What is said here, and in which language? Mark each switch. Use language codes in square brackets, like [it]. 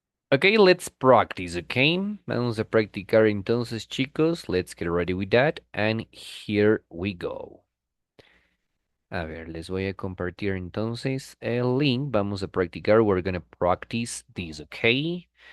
[en] Okay, let's practice, okay? [es] Vamos a practicar entonces, chicos. [en] Let's get ready with that. And here we go. [es] A ver, les voy a compartir entonces el link. Vamos a practicar. [en] We're gonna practice this, okay?